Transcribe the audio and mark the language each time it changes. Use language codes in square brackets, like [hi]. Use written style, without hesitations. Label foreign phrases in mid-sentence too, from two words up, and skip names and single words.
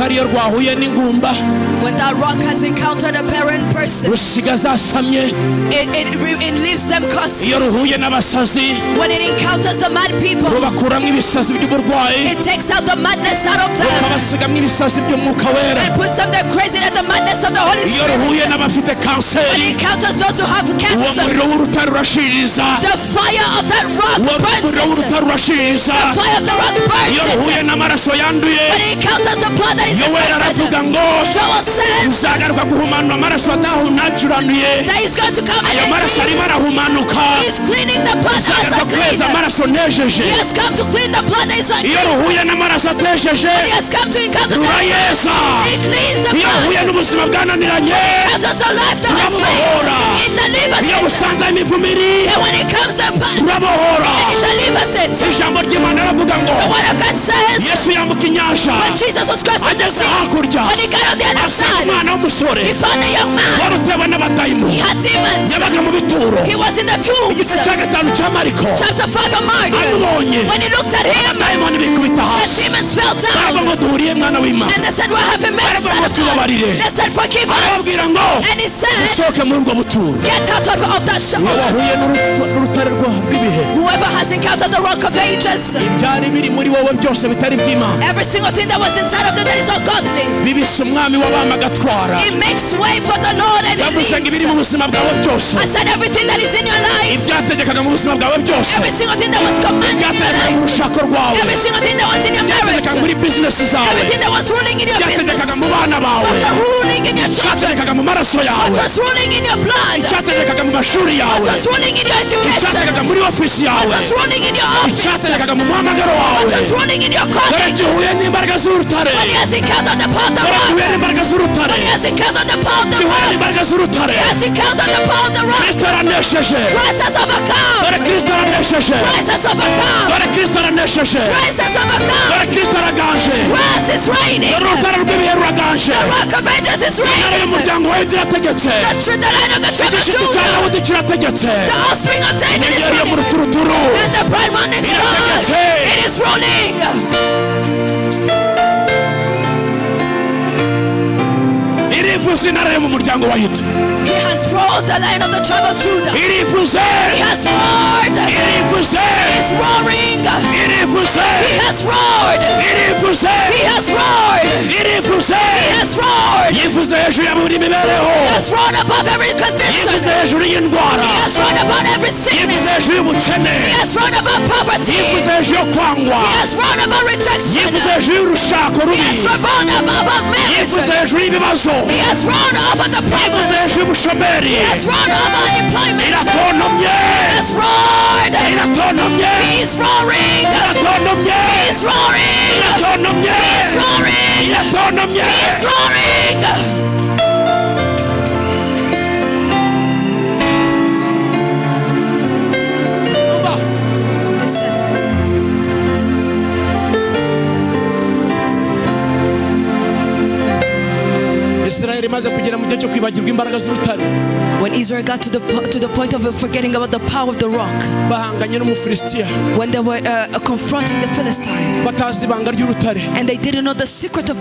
[rw] rwahuye n'ingumba, [en] when that rock has encountered a barren person, [rw] rusigaza asamye. [en] it leaves them concealed. [rw] Iyo ruhuye n'abasazi, [en] When it encounters the mad people, [rw] rubakuramo ibisazi by'uburwayi, [en] it takes out the madness out of them [rw] rukabasigamo ibisazi by'umwuka wera. [en] and puts them there crazy at the madness of the Holy [rw] Iyo [en] Spirit. [rw] ruhuye n'abafite [en] When it [rw] kanseri, [en] encounters those who have [rw] uwo [en] cancer, [rw] muriro w'urutare urashiririza, [en] the fire of that rock [rw] uwo [en] burns [rw] muriro [en] it. [rw] w'urutare urashiririza. [en] The fire of the rock [rw] Iyo [en] burns [rw] ruhuye [en] it. [rw] n'amaraso yanduye, [en] When it encounters the blood that is [rw] Yoweri aravuga [en] infected, [rw] ngo [en] Joel says [rw] uzagaruka guhumanura amaraso adahunacuraniye. [en] that he's going to come [rw] Ayo [en] and [rw] maraso [en] clean. [rw] arimo arahumanuka, [en] He's cleaning the blood as [rw] uzagaruka kweza [en] unclean. [rw] amaraso nejeje. [en] He has come to clean the blood that is [rw] Iyo [en] unclean. [rw] ruhuye n'amaraso atejeje, [en] He has come to encounter the [rw] rurayeza. [en] He cleans the [rw] Iyo [en] blood. [rw] ruhuye n'ubuzima bwananiranye, [en] Encounters the life that has [rw] rurabohora. [en] failed. It delivers [rw] Iyo [en] it. [rw] busanga imivumo iri, [en] And when it comes upon, [rw] rurabohora. [en] it delivers it. [rw] Ijambo ry'Imana ravuga ngo [en] The word of God says, [rw] Yesu yambuka inyanja, [en] when Jesus was crossing the [rw] ageze [en] sea, [rw] hakurya, [en] when he got on the other [rw] asanga [en] side, [rw] umwana w'umusore [en] he found a young man. [rw] wari utewe [en] He [rw] n'abadayimoni, [en] had demons. [rw] yabaga mu bituro. [en] He was in the tombs. [rw] Igice cya gatanu cya Mariko, [en] Chapter 5 of Mark. [rw] amubonye, [en] When he looked at him, [rw] abadayimoni bikubita [en] the [rw] hasi, [en] demons fell [rw] baravuga [en] down. [rw] ngo duhuriye mwana w'Imana. [en] And they said, we're having met [rw] Baravuga [en] son [rw] ngo [en] of God. [rw] tubabarire. [en] They said, forgive us. [rw] Arababwira ngo [en] And he said, [rw] usohoke muri ubwo buturo. [en] get out of that [rw] Iyo [en] shelter. [rw] wahuye n'urutare rw'ibihe, [en] Whoever has encountered the rock of ages, [rw] ibyari biri muri wowe byose bitari by'Imana, [en] every single thing that was inside of you that is ungodly, [rw] bibise umwami w'abami agatwara. [en] it makes way for the Lord and it [rw] Yavuze ngo ibiri mu [en] leads. [rw] buzima bwawe byose, [en] I said everything that is in your life, [rw] ibyategekaga mu buzima bwawe byose, [en] every single thing that was commanded in your [rw] ibyategekaga mu [en] life, [rw] rushako rwawe, [en] every single thing that was in your marriage, [rw] ibyategekaga muri bizinesi zawe, [en] everything that was ruling in your business, [rw] ibyategekaga mu bana bawe, [en] what was ruling in your children, [rw] ibyategekaga mu maraso [en] what [rw] yawe, [en] was ruling in your blood, [rw] ibyategekaga mu mashuri [en] what [rw] yawe, [en] was ruling in your education, [rw] ibyategekaga muri ofisi [en] what [rw] yawe, [en] was ruling in your office, [rw] ibyategekaga mu muhamagaro wawe. [en] what was ruling in your [rw] Dore [en] calling. [rw] gihuye n'imbaraga z'urutare, [en] When he has encountered the power of the [rw] dore [en] rock, [rw] gihuye n'imbaraga z'urutare, [en] when he has encountered the power of the [rw] gihuye [en] rock, [rw] n'imbaraga z'urutare. [en] he has encountered the power of the rock. [rw] Kristo aranesheje, [en] Christ has overcome. [rw] dore Kristo aranesheje, [en] Christ has overcome. [rw] dore Kristo aranesheje, [en] Christ has overcome. [rw] dore Kristo araganje, [en] Christ is reigning. [rw] dore urutare rw'ibihe ruraganje. [en] The rock of ages is [rw] Intare [en] reigning. [rw] y'umuryango wa Yuda irategetse, [en] The line of the tribe of [rw] igishitsi cya [en] Judah, [rw] Dawudi kirategetse, [en] the offspring of David is [rw] inyenyeri yo mu [en] running. [rw] ruturuturu [en] And the bright morning star, [rw] irategetse. [en] it is running. [rw] Irivuze intare yo mu muryango wa Yuda, [en] He has roared the lion of the tribe of Judah. [rw] irivuze, [en] He has roared. [rw] irivuze, [en] He is roaring. [rw] irivuze, [en] He has roared. [rw] irivuze, [en] He has roared. [rw] irivuze. [en] He has roared. [rw] Yivuze hejuru ya buri mibereho, [en] He has roared above every condition. [rw] yivuze hejuru y'indwara, [en] He has roared above every [rw] yivuze [en] sickness. [rw] hejuru y'ubukene, [en] He has roared above poverty. [rw] yivuze [en] He [rw] hejuru yo kwangwa, [en] has roared above rejection. [rw] yivuze hejuru y'urushako [en] He [rw] rubi, [en] has roared above [rw] yivuze [en] marriage. [rw] hejuru y'ibibazo, [en] He has roared over the [rw] yivuze [en] problems. [rw] hejuru y'ubushomeri. [en] He has roared over unemployment. [rw] Iratontomye, [en] He has roared. [rw] iratontomye, [en] He is roaring. [rw] iratontomye, [en] He is roaring. [rw] iratontomye, [en] He is roaring. [rw] iratontomye. [en] He is roaring. [rw] Umva, [en] Listen. [rw] Israeli imaze kugera mu gihe cyo kwibagirwa imbaraga z'urutare, [en] When Israel got to the point of forgetting about the power of the rock, [rw] bahanganye n'umufilisitiya, [en] when they were confronting the Philistine, [rw] batazi ibanga ry'urutare. [en] and they didn't know the secret of the